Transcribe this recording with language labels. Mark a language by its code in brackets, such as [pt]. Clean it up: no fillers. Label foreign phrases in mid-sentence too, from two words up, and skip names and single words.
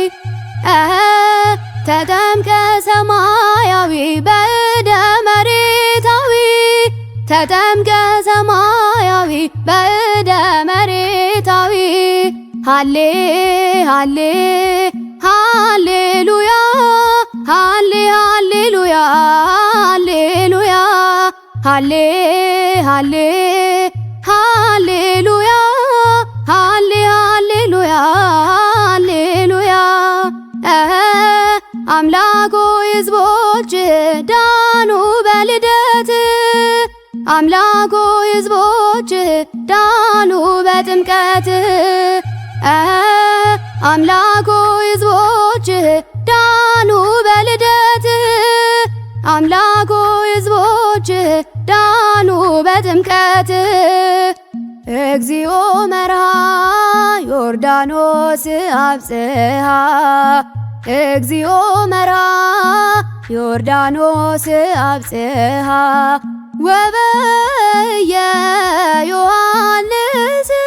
[gez] ተጠምቀ ሰማያዊ በእደ መሬታዊ ተጠምቀ ሰማያዊ በእደ መሬታዊ ሃሌ ሃሌ ሃሌሉያ ሃሌ ሃሌሉያ ሃሌሉያ ሃሌ ሃሌ ሃሌሉያ ሃሌ ሃሌሉያ ሃሌሉያ [am] አምላክ ሆይ ሕዝቦች ዳኑ በልደት አምላክ ሆይ ሕዝቦች ዳኑ በጥምቀት አምላክ ሆይ ሕዝቦች ዳኑ በልደት አምላክ ሆይ ሕዝቦች ዳኑ በጥምቀት [gez] እግዚኦ መርሃ ዮርዳኖስ አብጽሐ እግዚኦ መርሃ ዮርዳኖስ አብጽሐ ወበየ ዮሐንስ